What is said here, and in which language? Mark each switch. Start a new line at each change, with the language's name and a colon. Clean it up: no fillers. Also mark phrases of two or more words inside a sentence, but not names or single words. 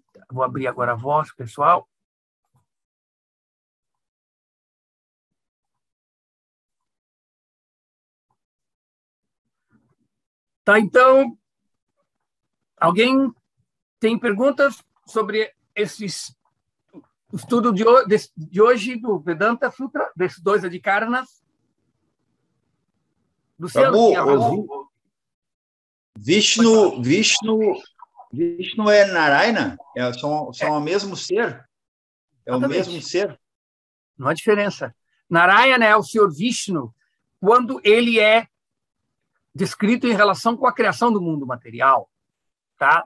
Portuguese: Vou abrir agora a voz, pessoal. Tá, então, alguém tem perguntas sobre o estudo de hoje do Vedanta Sutra, desses dois adhikaranas? Prabhu, Vishnu é Narayana? São o mesmo ser? É o mesmo ser? Não há diferença. Narayana é o Senhor Vishnu quando ele é descrito em relação com a criação do mundo material. Tá?